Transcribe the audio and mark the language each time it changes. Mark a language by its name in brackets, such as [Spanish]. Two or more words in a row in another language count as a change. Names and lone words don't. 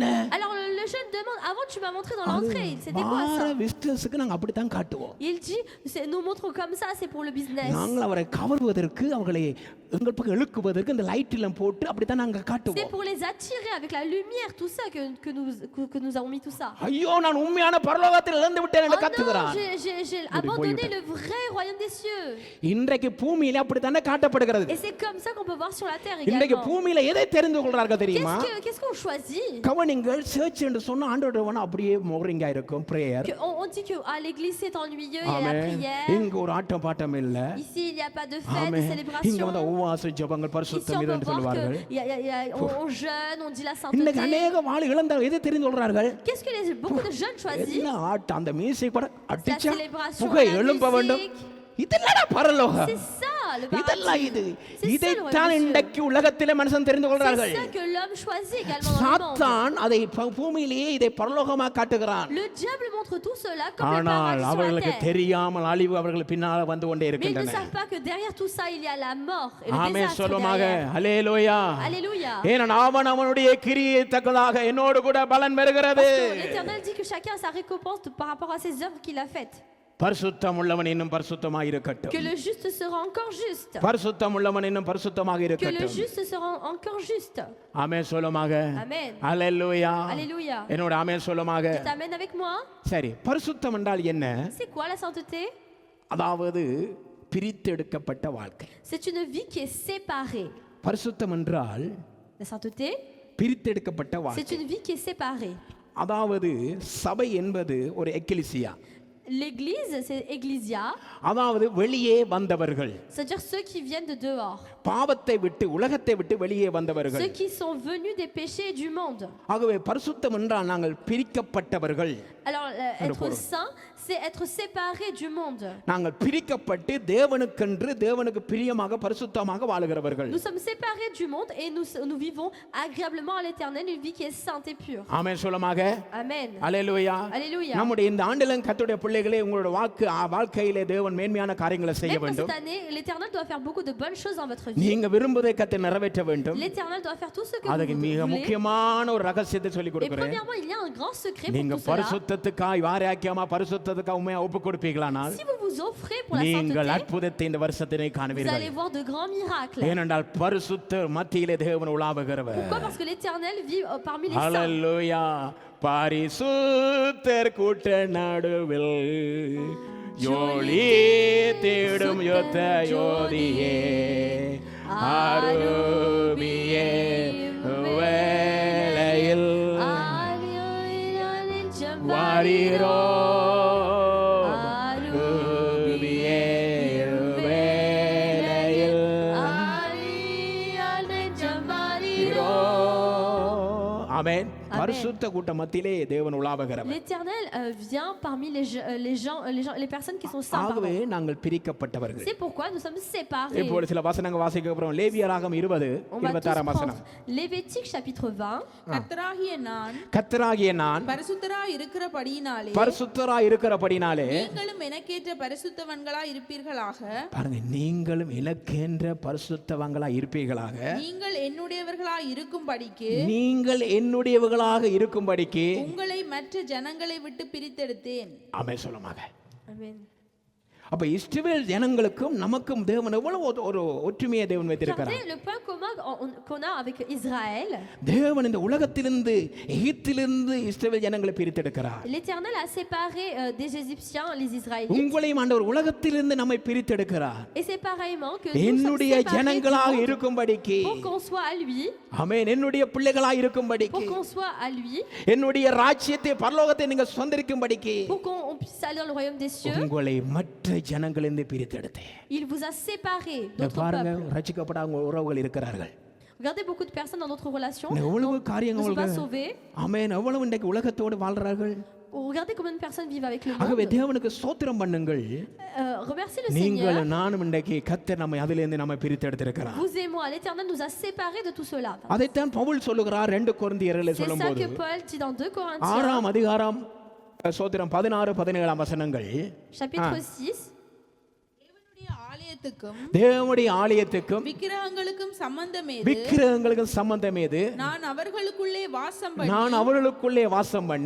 [French] Alors le jeune demande, avant tu m'as montré dans l'entrée, c'était quoi [Tamil] வார [French] ça? [Tamil] விஸ்டர்ஸ்க்கு நாங்க அப்படித்தான் காட்டுவோம். [French] Il dit, nous montrons comme ça, c'est pour le business. [Tamil] நாங்கள் அவரை கவர்வதற்கு அவர்களை எங்கள் பக்கம் இழுக்குவதற்கு இந்த லைட் எல்லாம் போட்டு அப்படித்தான் நாங்க [French] C'est [Tamil] காட்டுவோம். [French] pour les attirer avec la lumière, tout ça que nous avons mis tout ça. [Tamil] ஐயோ நான் உண்மையான பரலோகத்தில் இழந்து விட்டேன் என்று [French] Oh non, [Tamil] கத்துகிறான். [French] j'ai abandonné le vrai royaume des cieux. [Tamil] இன்றைக்கு பூமியில அப்படித்தானே காட்டப்படுகிறது. [French] Et c'est comme ça qu'on peut voir sur la terre [Tamil] இன்றைக்கு [French] également. [Tamil] பூமியில எதை தெரிந்து கொள்றார்கள் தெரியுமா? [French] Qu'est-ce qu'on choisit? [Tamil] கவனிங்கள், சர்ச் என்று சொன்னா ஆண்டவரோட அப்படியே மோரிங்கா இருக்கும் பிரேயர். [French] On dit que l'église c'est ennuyeux, il y a la [Tamil] ஆமென். [French] prière. [Tamil] இங்க ஒரு ஆட்டம் பாட்டம் இல்ல. [French] Ici il n'y a pas de fête, de [Tamil] ஆமென். இங்க [French] célébration. [Tamil] வந்து உபவாச ஜெபங்கள் [French] Ici [Tamil] பரிசுத்தம் [French] on [Tamil] இது [French] peut [Tamil] என்று [French] voir [Tamil] சொல்வார்கள். [French] on jeûne, on dit la [Tamil] இன்னைக்கு [French] sainteté. [Tamil] அநேக வாள் இழந்த எதை தெரிந்து கொள்றார்கள்? [French] Qu'est-ce que beaucoup de jeunes choisissent? [Tamil] என்ன ஆட்டம், அந்த மியூசிக் கூட அடிச்சா [French] célébration, [Tamil] புகை [French] la [Tamil] எழும்ப வேண்டும். [French] musique. [Tamil] இதெல்லாம் பரலோகம். [French] C'est ça le [Tamil] இதெல்லாம் [French] paradis. [Tamil] இது [French] C'est ça le [Tamil] இதைத்தான் [French] royaume des cieux. [Tamil] இன்றைக்கு உலகத்திலே மனுஷன் தெரிந்து கொள்றார்கள். [French] C'est ça que l'homme choisit également dans le monde. [Tamil] சாத்தான் அதை பூமியிலேயே இதை பரலோகமாக காட்டுகிறான். [French] Le diable montre tout cela comme le [Tamil] ஆனால் [French] paradis sur la [Tamil] அவர்களுக்கு [French] terre. [Tamil] தெரியாமல் அழிவு அவர்கள் பின்னால வந்து கொண்டே [French] Mais ils ne [Tamil] இருக்கின்றன. [French] savent pas que derrière tout ça il y a la mort et le [Tamil] ஆமென் [French] désastre [Tamil] சொல்லுமாக. [French] derrière. [Tamil] ஹல்லேலூயா. [French] Alléluia. [Tamil] ஏனென்றால் அவனுடைய கிரியை தக்கதாக என்னோடு கூட பலன் பெறுகிறது. [French] L'Éternel dit que chacun a sa récompense par rapport à ses œuvres qu'il a faites. [Tamil] பரிசுத்தம் உள்ளவன் இன்னும் பரிசுத்தமாக இருக்கட்டும். [French] Que le juste sera encore juste. [Tamil] பரிசுத்தம் உள்ளவன் இன்னும் பரிசுத்தமாக [French] Que le [Tamil] இருக்கட்டும். [French] juste sera encore juste. [Tamil] ஆமென் சொல்லுமாக. [French] Amen. [Tamil] ஹல்லேலூயா. [French] Alléluia. [Tamil] என்னோட ஆமென் சொல்லுமாக. [French] Tu t'amènes avec moi? [Tamil] சரி, பரிசுத்தம் என்றால் என்ன? [French] C'est quoi la sainteté? [Tamil] அதாவது பிரித்தெடுக்கப்பட்ட வாழ்க்கை. [French] C'est une vie qui est séparée. [Tamil] பரிசுத்தம் என்றால் [French] La sainteté, [Tamil] பிரித்தெடுக்கப்பட்ட [French] c'est [Tamil] வாழ்க்கை. [French] une vie qui est séparée. [Tamil] அதாவது சபை என்பது ஒரு எக்கிலிசியா. [French] L'église, c'est ecclesia, [Tamil] அதாவது வெளியே வந்தவர்கள், [French] c'est-à-dire ceux qui viennent de dehors, [Tamil] பாவத்தை விட்டு உலகத்தை விட்டு வெளியே வந்தவர்கள். [French] ceux qui sont venus des péchés du monde. [Tamil] ஆகவே பரிசுத்தம் என்றால் நாங்கள் பிரிக்கப்பட்டவர்கள். [French] Alors, être saint, c'est être séparé du monde. [Tamil] நாங்கள் பிரிக்கப்பட்டு தேவனுக்கென்று தேவனுக்கு பிரியமாக பரிசுத்தமாக வாழுகிறவர்கள். [French] Nous sommes séparés du monde et nous vivons agréablement à l'éternel une vie qui est sainte et pure. [Tamil] ஆமென் சொல்லுமாக. [French] Amen. [Tamil] அல்லேலூயா. [French] Alléluia. [Tamil] நம்முடைய இந்த ஆண்டிலும் கர்த்தருடைய பிள்ளைகளே உங்களுடைய வாழ்க்கையிலே தேவன் மேன்மையான காரியங்களை செய்ய [French] Même pour [Tamil] வேண்டும். [French] cette année, l'éternel doit faire beaucoup de bonnes choses dans votre vie. [Tamil] நீங்க விரும்புவதை கர்த்தர் நிறைவேற்ற வேண்டும். [French] L'éternel doit faire tout ce que [Tamil] அதுக்கு [French] vous [Tamil] மிக [French] voulez. [Tamil] முக்கியமான ஒரு ரகசியத்தை சொல்லி [French] Et [Tamil] கொடுக்கிறேன். [French] premièrement, il y a un grand secret pour [Tamil] நீங்க [French] tout cela. [Tamil] பரிசுத்தத்துக்காய் வாராக்கியமா பரிசுத்தத்துக்காக உண்மையா ஒப்பு கொடுப்பீங்களானால் [French] Si vous vous offrez pour la [Tamil] நீங்கள் [French] sainteté, [Tamil] அற்புதத்தை இந்த வருஷத்திலே [French] vous [Tamil] காணுவீர்கள். [French] allez voir de grands miracles. [Tamil] ஏனென்றால் பரிசுத்தர் மத்தியிலே தேவன் உலாவுகிறவர். [French] Pourquoi? Parce que l'éternel vit parmi les saints. [Tamil] ஹல்லேலூயா. பரிசுத்தர் கூட்ட நடுவில் யோலி தேடும் யுத்த யோதியே ஆருபியே வேளையில் வாரீரோ ஆருபியே வேளையில் ஆமென். பரிசுத்த கூட்ட மத்தியிலே தேவன் உலாவுகிறவர். [French] L'éternel vient parmi les personnes qui sont saintes. [Tamil] ஆகவே நாங்கள் பிரிக்கப்பட்டவர்கள். [French] C'est pourquoi nous sommes séparés. [Tamil] இப்போ சில வசனங்கள் வாசிக்க போறோம். லேவியராகமம் 20 [French] On va tous [Tamil] 26 வசனம். [French] prendre Lévitique chapitre 20. [Tamil] கர்த்தராகிய நான் கர்த்தராகிய நான் பரிசுத்தராய் இருக்கிறபடியினாலே பரிசுத்தராய் இருக்கிறபடினாலே நீங்களும் எனக்கேற்ற பரிசுத்தவன்களாய் இருப்பீர்களாக. பாருங்க, நீங்களும் எனக்கென்ற பரிசுத்தவங்களா இருப்பீர்களாக. நீங்கள் என்னுடையவர்களாய் இருக்கும்படிக்கு நீங்கள் என்னுடையவர்களாக இருக்கும்படிக்கு உங்களை மற்ற ஜனங்களை விட்டு பிரித்தெடுத்தேன். ஆமென் சொல்லுமாக. [French] Amen. [Tamil] அப்ப இஸ்ரவேல் ஜனங்களுக்கும் நமக்கும் தேவன் எவ்வளவு ஒரு ஒற்றுமையை தேவன் வைத்திருக்கிறார். [French] Regardez le point commun qu'on a avec Israël. [Tamil] தேவன் இந்த உலகத்திலிருந்து எகிப்திலிருந்து இஸ்ரவேல் ஜனங்களை பிரித்தெடுக்கிறார். [French] L'Éternel a séparé des Égyptiens les Israélites. [Tamil] உங்களையும் ஆண்டவர் உலகத்திலிருந்து நம்மை பிரித்தெடுக்கிறார். [French] Et c'est pareillement que nous sommes [Tamil] என்னுடைய [French] séparés du [Tamil] ஜனங்களாக [French] monde [Tamil] இருக்கும்படிக்கு. [French] pour qu'on soit à lui, [Tamil] ஆமென். என்னுடைய பிள்ளைகளாக இருக்கும்படிக்கு. [French] pour qu'on soit à lui, [Tamil] என்னுடைய ராஜ்யத்தை பரலோகத்தை நீங்கள் சொந்தரிக்கும்படிக்கு. [French] pour qu'on puisse aller dans le royaume des cieux. [Tamil] உங்களை மற்ற ஜனங்களிலிருந்து பிரித்தெடுத்தேன். [French] Il vous a séparés d'autres [Tamil] பாருங்க, [French] peuples. [Tamil] ரட்சிக்கப்படாத உறவுகள் இருக்கிறார்கள். [French] Regardez beaucoup de personnes dans notre relation [Tamil] எவ்வளவு [French] ne [Tamil] காரியங்கள் [French] sont pas sauvées. [Tamil] ஆமென். எவ்வளவு இன்றைக்கு உலகத்தோடு வாழ்றார்கள். [French] Regardez combien de personnes vivent avec le [Tamil] ஆகவே [French] monde. [Tamil] தேவனுக்கு ஸ்தோத்திரம் பண்ணுங்கள். [French] Remerciez le [Tamil] நீங்கள் [French] Seigneur. [Tamil] நானும் இன்றைக்கு கர்த்தர் நம்மை அதிலிருந்து நம்மை பிரித்தெடுத்திருக்கிறார். [French] Vous et moi, l'Éternel nous a séparés de tout cela. [Tamil] அதைத்தான் பவுல் சொல்லுகிறார் 2 கொரிந்தியர்ல [French] C'est ça [Tamil] சொல்லும்போது [French] que Paul dit dans 2 Corinthiens, [Tamil] 6ஆம் அதிகாரம் ஸ்தோத்திரம் 16 17 வசனங்கள். [French] chapitre 6. [Tamil] தேவனுடைய ஆலயத்துக்கும் தேவனுடைய ஆலயத்துக்கும் விக்கிரகங்களுக்கும் சம்பந்தமேது விக்கிரகங்களுக்கும் சம்பந்தம் ஏது? நான் அவர்களுக்குள்ளே வாசம் பண்ணி நான் அவர்களுக்குள்ளே வாசம் பண்ணி